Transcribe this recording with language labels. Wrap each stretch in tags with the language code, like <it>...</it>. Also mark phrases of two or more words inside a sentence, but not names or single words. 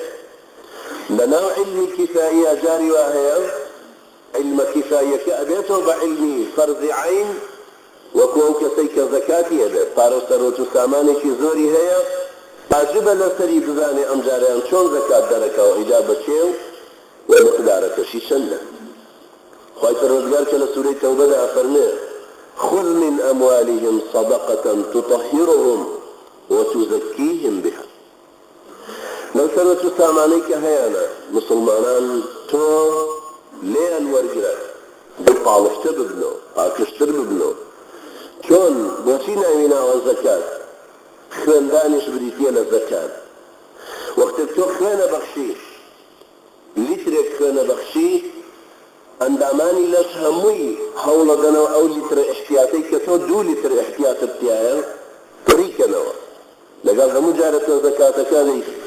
<ckb>لەناو علمی کیفاییە جاری وا هەیە علمە کیفاییەکە ئەبێتەوە بە علمی فەرزی عین وەکو ئەو کەسەی کە زەکاتی هەبێت پارە و سەرۆت و سامانێکی زۆری هەیە واجبە لەسەری بزانێ ئەم جارەیان چۆن زەکات دەرەکەوە ئیجا بەچێ و مقدارەکەشی چەندە. خوای پەروەردگار کە لە سوورەی تەوبەدا فەرمێ</ckb> <ar>خذ من أموالهم صدقة تطهرهم وتزكيهم بها.</ar> <ckb>لو سەرۆت و سامانەی کە هەیەە مسلمانان تۆ لێیان وەرگرە پاڵشتر ببنەوە پاکشتر ببنەوە. چۆن بۆچی ناوی ناوە زەکات خوێندانیش بریتیە لە زەکات وەختێک تۆ خوێنە بەخشی لیترێک خوێنە بەخشی ئەندامانی لەش هەمووی هەوڵەدەنەوە ئەو لیترە احتیاطەی کە تۆ 2 لیتر احتیاطت تایە پڕیکەنەوە لەگەڵ هەموو جارە تۆ زەکاتەکانی</ckb>